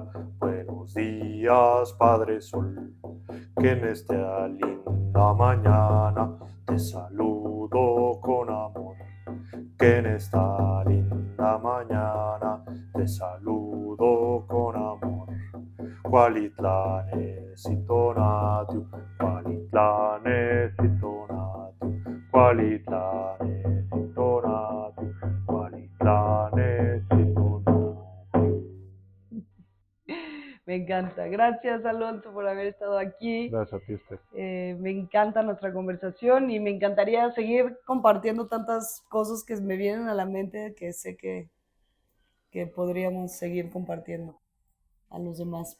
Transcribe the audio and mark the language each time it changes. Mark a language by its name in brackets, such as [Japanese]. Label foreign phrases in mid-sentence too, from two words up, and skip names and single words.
[Spanish] Buenos días, Padre Sol. Que en esta linda mañana te saludo con amor. Que en esta linda mañana te saludo con amor. [Nahuatl languages] Qualitlanes intonatiu, qualitlanes intonatiu, qualitlanes intonatiu, qualitlanes intonatiu. [Spanish] Me encanta. Gracias, Alonso, por haber estado aquí. Gracias a ti, Esther. Me encanta nuestra conversación y me encantaría seguir compartiendo tantas cosas que me vienen a la mente que sé que podríamos seguir compartiendo a los demás.